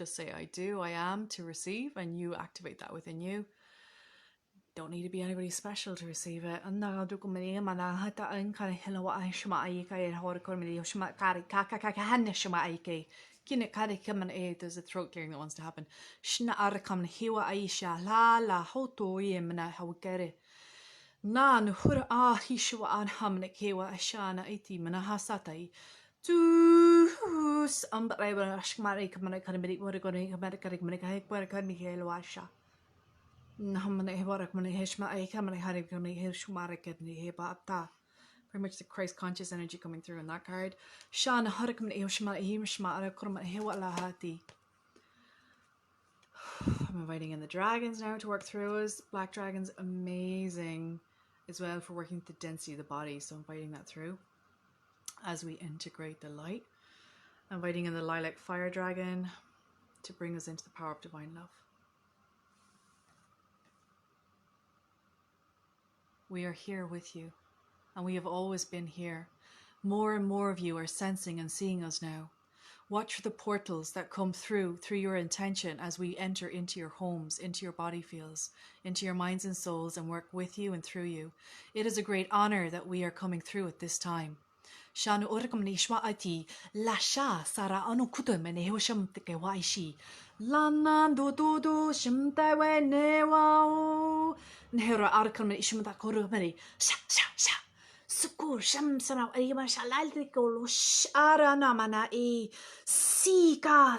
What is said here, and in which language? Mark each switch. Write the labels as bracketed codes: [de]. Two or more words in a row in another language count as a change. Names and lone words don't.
[en] Just say I do, I am to receive, and you activate that within you. Don't need to be anybody special to receive it. There's a throat clearing that wants to happen. Na nuhura hishuwa an hamnik hewa ashana iti manahasatai. Tus umbrella ashmari kamana kanamidi waragoni kamana warakani helwasha. Namane warakmani heshma a kamana harikani heshmarakani hebata. Very much the Christ conscious energy coming through in that card. Shana harakmani heshma himshma arakurma hewa lahati. I'm inviting in the dragons now to work through us. Black dragons, amazing as well for working with the density of the body. So inviting that through as we integrate the light. Inviting in the lilac fire dragon to bring us into the power of divine love. We are here with you, and we have always been here. More and more of you are sensing and seeing us now. Watch for the portals that come through your intention as we enter into your homes, into your body fields, into your minds and souls, and work with you and through you. It is a great honor that we are coming through at this time. Shanu orkam nishma ati lasha sara anu kutum ne hosham tike waishi lana do shimta we newa nehera arkam ishmata korumari sha Sukur sham sana ayma shalal ko shara namana e sika